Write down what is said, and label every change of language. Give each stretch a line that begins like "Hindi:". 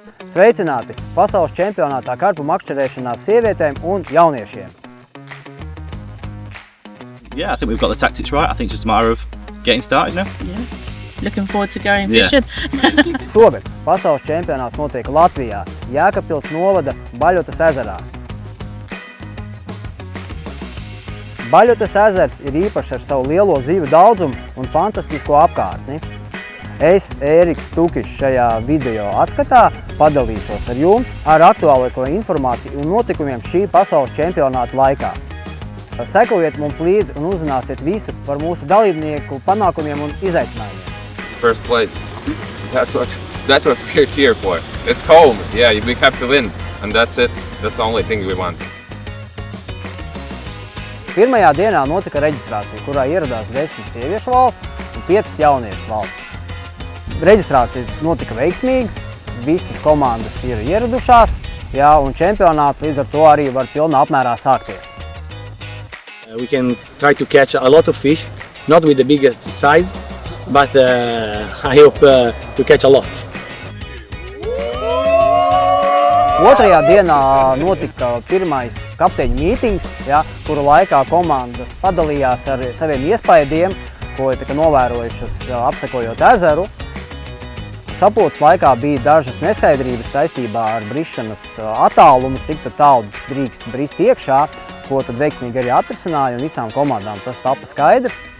Latvian: Sveicināti pasaules čempionātā karpu makšķerēšanā sievietēm un jauniešiem.
English: Yeah, I think we've got the tactics right. I think it's just a matter of getting started now. Yeah. Looking forward to going fishing.
Latvian: Šogad pasaules čempionāts notiek Latvijā, Jēkabpils novada Baļotas ezerā. Baļotas ezers ir īpašs ar savu lielo zivju daudzumu un fantastisko apkārtni. Es, Ēriks Tukišs, šajā video atskatā padalīšos ar jums ar aktuālāko informāciju un notikumiem šī pasaules čempionāta laikā. Sekojiet mums līdzi un uzzināsiet visu par mūsu dalībnieku panākumiem un izaicinājumiem.
English: First place. That's what we're here for. It's cold. Yeah, we have to win, and that's it. That's the only thing we want.
Latvian: Pirmajā dienā notika reģistrācija, kurā ieradās 10 sieviešu valsts un 5 jauniešu valsts. Reģistrācija notika veiksmīgi, visas komandas ir ieradušās, un čempionāts līdz ar to arī var pilnā apmērā sākties.
English: We can try to catch a lot of fish, not with the biggest size, but I hope to catch a lot.
Latvian: Otrajā dienā notika pirmais kapteiņu mītings, kura laikā komandas padalījās ar saviem iespaidiem, ko tika novērojušas apsekojot ezeru. Sapulces laikā bija dažas neskaidrības saistībā ar brišanas attālumu, cik tālu drīkst brist iekšā, ko tad veiksmīgi arī atrisināja, un visām komandām tas tapa skaidrs.